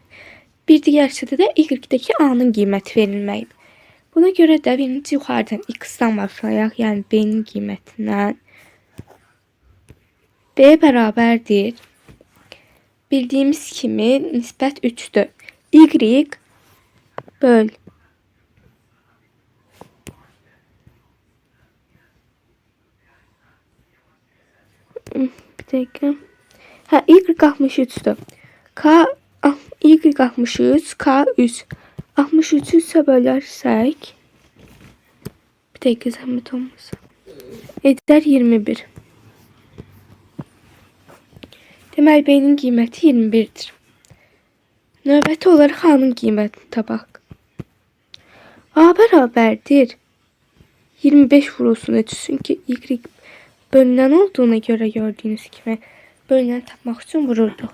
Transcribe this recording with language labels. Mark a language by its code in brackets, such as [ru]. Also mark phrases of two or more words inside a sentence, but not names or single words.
[az] Bir digər hissədə də Y-dəki A-nın qiymət verilməyib. Buna görə də birinci yuxarıdan X-dan başlayaq, yəni B-nin qiymətindən. B bərabərdir Bildiğimiz kimi nisbət 3'dür. Y böl. [tr] Bir dakika. Ha, y 63'dür. K y 63, k 3. 63'ü 3'e bölersek bir dakika zahmet olmasın. Eder 21. [az] Deməli B'nin qiyməti 21'dir. Növbəti olaraq A'nın qiymətini tapaq. A bərabərdir 25 vurulsun 3. Çünki Y bölünən [tr] olduğuna göre gördüğünüz gibi [az] bölünəni tapmaq üçün vururduq.